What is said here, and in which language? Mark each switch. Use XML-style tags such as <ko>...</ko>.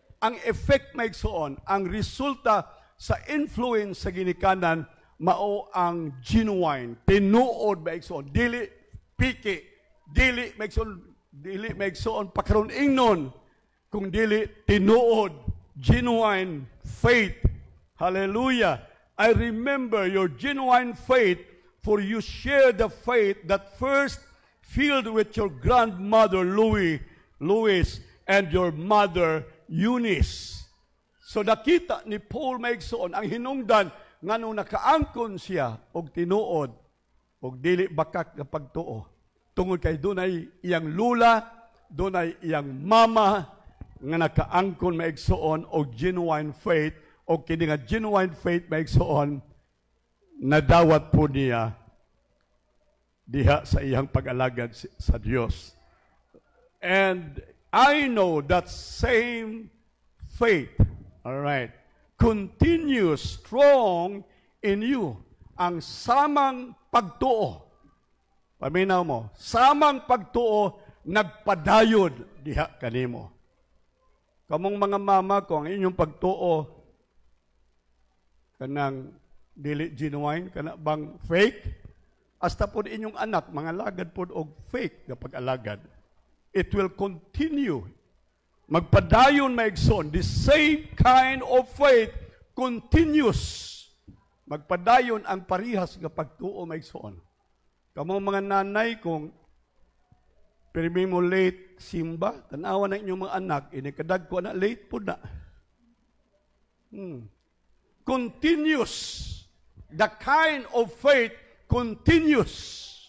<ceb>Ang effect maigsoon, ang resulta sa influence sa ginikanan mao ang genuine, tinuod maigsoon, dili piki, dili maigsoon pakaron ingnon, kung dili tinuod, genuine faith. Hallelujah.</ceb> <en>I remember your genuine faith, for you share the faith that first filled with your grandmother Lois and your mother Eunice.</en> <ceb>So nakita ni Paul maigsoon ang hinungdan ngano nakaangkon siya og tinuod og dili bakak nga pagtuo. Tungod kay dunay iyang lula, dunay iyang mama nga nakaangkon maigsoon og genuine faith, og kini nga genuine faith maigsoon nadawat po niya diha sa iyang pag-alagad sa Dios.</ceb> <en>And I know that same faith, all right, continues strong in you.</en> <ceb>Ang samang pagtuo, paminaw mo, samang pagtuo, nagpadayod diha kanimo. Kamong mga mama ko, ang inyong pagtuo, kanang dili genuine, kana bang fake, hasta po inyong anak, mga lagad po og fake na pag-alagad.</ceb> <en>It will continue.</en> <ceb>Magpadayon maigsoon.</ceb> <en>The same kind of faith continues.</en> <ceb>Magpadayon ang parihas nga pagtuo maigsoon. Kamong mga nanay kung pirmi mo late simba, tanawa na inyong mga anak, inikadag ko na late po na.</ceb> <en>Continuous. The kind of faith continues.</en>